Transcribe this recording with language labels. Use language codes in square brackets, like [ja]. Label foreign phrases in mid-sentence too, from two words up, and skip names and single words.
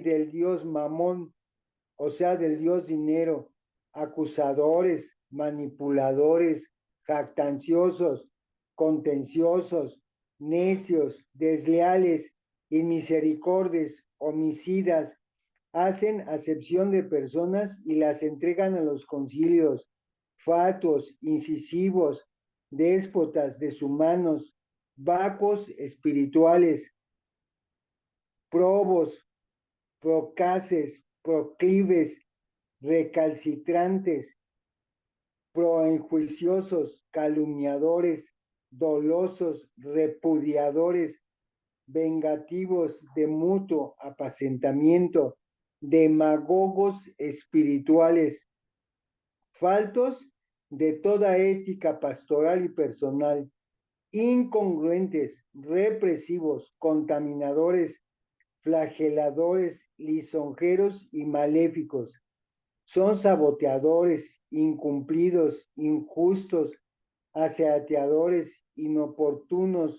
[es] del dios Mamón, o sea, del dios dinero, acusadores, manipuladores, jactanciosos, contenciosos, necios, desleales, inmisericordes, homicidas, hacen acepción de personas y las entregan a los concilios, fatuos, incisivos, déspotas, deshumanos, vacos espirituales, probos, procaces, proclives, recalcitrantes, proenjuiciosos, calumniadores, dolosos, repudiadores, vengativos, de mutuo apacentamiento, demagogos espirituales, faltos de toda ética pastoral y personal, incongruentes, represivos, contaminadores, flageladores, lisonjeros y maléficos. Son saboteadores, incumplidos, injustos, aseateadores, inoportunos,